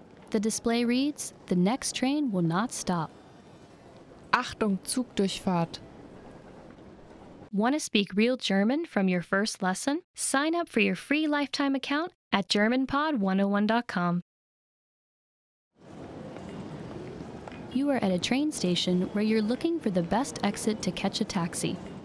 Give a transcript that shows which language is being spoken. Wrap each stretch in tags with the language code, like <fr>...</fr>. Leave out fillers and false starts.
<en>The display reads, "The next train will not stop."</en> <de>Achtung, Zugdurchfahrt.</de> <en>Want to speak real German from your first lesson? Sign up for your free lifetime account at GermanPod101.com. You are at a train station where you're looking for the best exit to catch a taxi.</en>